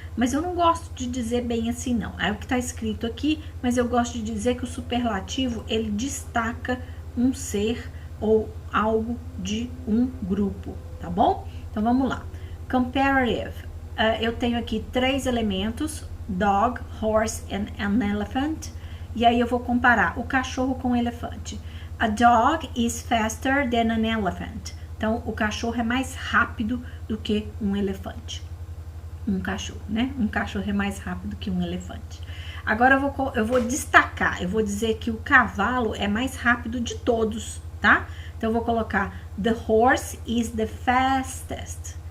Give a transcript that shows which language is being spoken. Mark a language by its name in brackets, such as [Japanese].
[Portuguese] Mas eu não gosto de dizer bem assim não, é o que está escrito aqui, mas eu gosto de dizer que o superlativo ele destaca um ser ou algo de um grupo, tá bom? Então vamos lá. Comparative, eu tenho aqui três elementos: [English] dog, horse and an elephant, [Portuguese] e aí eu vou comparar o cachorro com o elefante. [English] A dog is faster than an elephant. [Portuguese] Então o cachorro é mais rápido do que um elefante. Um cachorro, né? Um cachorro é mais rápido que um elefante. Agora eu vou destacar, eu vou dizer que o cavalo é mais rápido de todos, tá? Então eu vou colocar [English] the horse is the fastest.